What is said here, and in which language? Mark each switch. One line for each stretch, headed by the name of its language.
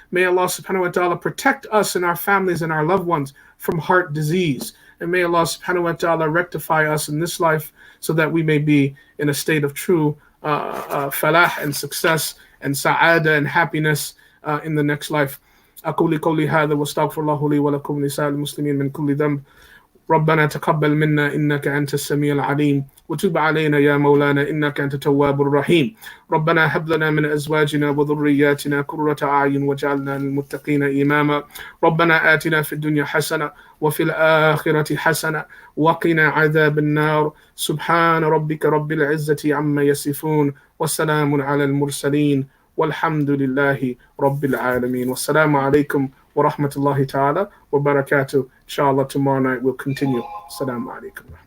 English: May Allah subhanahu wa ta'ala protect us and our families and our loved ones from heart disease. And may Allah subhanahu wa ta'ala rectify us in this life so that we may be in a state of true falah and success and sa'ada and happiness in the next life.
Arabic: أقول قولي هذا واستغفر الله لي ولكم لسائر المسلمين من كل ذنب. ربنا تقبل منا إنك أنت السميع العليم وتب علينا يا مولانا إنك أنت التواب الرحيم. ربنا هب لنا من أزواجنا وذرياتنا قرة أعين واجعلنا للمتقين إماما. ربنا آتنا في الدنيا حسنة وفي الآخرة حسنة وقنا عذاب النار. سبحان ربك رب العزة عما يصفون وسلام على المرسلين والحمد لله رب العالمين. والسلام عليكم ورحمة الله تعالى وبركاته.
English: Inshallah, tomorrow night we'll continue. Assalamu alaikum.